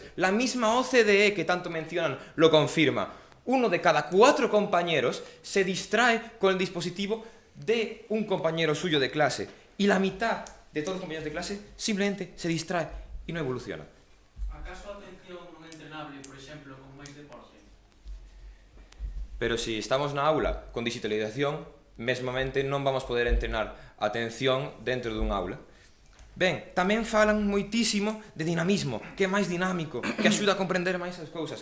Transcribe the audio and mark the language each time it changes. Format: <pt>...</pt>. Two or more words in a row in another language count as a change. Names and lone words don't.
<es>La misma OCDE que tanto mencionan lo confirma. 1 de cada 4 compañeros se distrae con el dispositivo de un compañero suyo de clase. Y la mitad de todos los compañeros de clase simplemente se distrae y no evoluciona.</es> <gl>Acaso a atención non é entrenable, por exemplo, con máis deporte? Pero se estamos na aula con digitalización, mesmamente non vamos poder entrenar atención dentro dun aula. Ben, tamén falan moitísimo de dinamismo, que é máis dinámico, que axuda a comprender máis as cousas.</gl>